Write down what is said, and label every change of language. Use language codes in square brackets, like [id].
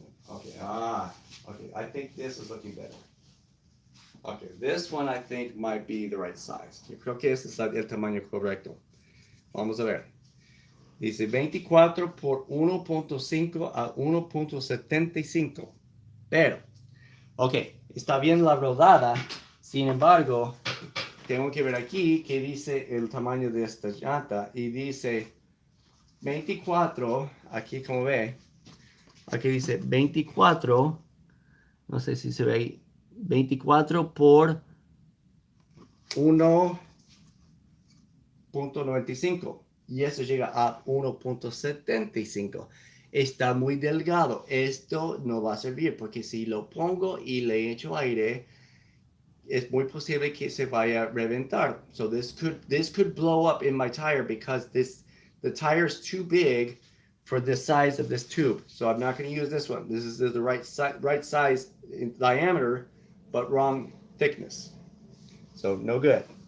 [en] Okay, okay, I think this is looking better. Okay, this one I think might be the right size. [es] Yo creo que este es el tamaño correcto. Vamos a ver. Dice 24 por 1.5 a 1.75. Pero, ok, está bien la rodada. Sin embargo, tengo que ver aquí que dice el tamaño de esta llanta. Y dice 24, aquí como ve, aquí dice 24, no sé si se ve ahí, 24 por 1.95 y eso llega a 1.75. Está muy delgado. Esto no va a servir porque si lo pongo y le echo aire, es muy posible que se vaya a reventar. [en] So this could blow up in my tire because the tire is too big for the size of this tube. So I'm not going to use this one. This is the right size in diameter, but wrong thickness. So no good.